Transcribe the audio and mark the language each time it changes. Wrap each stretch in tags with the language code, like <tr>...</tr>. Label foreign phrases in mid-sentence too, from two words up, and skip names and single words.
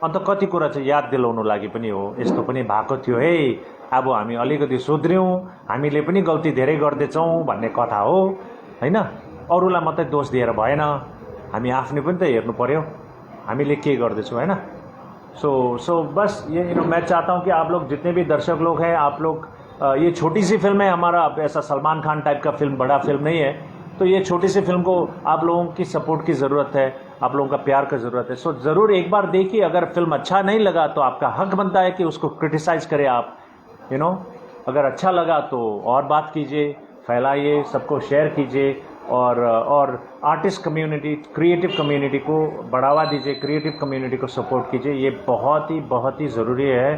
<ne>अन्त कति कुरा चाहिँ याद दिलाउनु लागि पनि हो, यस्तो पनि भएको थियो है, अब हामी अलिकति सुध्र्यौँ, हामीले पनि गल्ती धेरै गर्दैछौँ भन्ने कथा हो हैन। अरूलाई मात्रै दोष दिएर भएन, हामी आफ्नै पनि त हेर्नु पर्यो हामीले के गर्दैछौँ हैन।</ne> <hi>सो बस ये मैं चाहता हूँ कि आप लोग जितने भी दर्शक लोग हैं, आप लोग ये छोटी सी फिल्म है हमारा, ऐसा सलमान खान टाइप का फिल्म, बड़ा फिल्म नहीं है, तो ये छोटी सी फिल्म को आप लोगों की सपोर्ट की ज़रूरत है, आप लोगों का प्यार का ज़रूरत है। सो ज़रूर एक बार देखिए, अगर फिल्म अच्छा नहीं लगा तो आपका हक बनता है कि उसको क्रिटिसाइज़ करें आप, अगर अच्छा लगा तो और बात कीजिए, फैलाइए, सबको शेयर कीजिए और</hi> <en>artist community, creative community</en> <hi>को बढ़ावा दीजिए,</hi> <en>creative community</en> <hi>को सपोर्ट कीजिए, ये बहुत ही ज़रूरी है।</hi>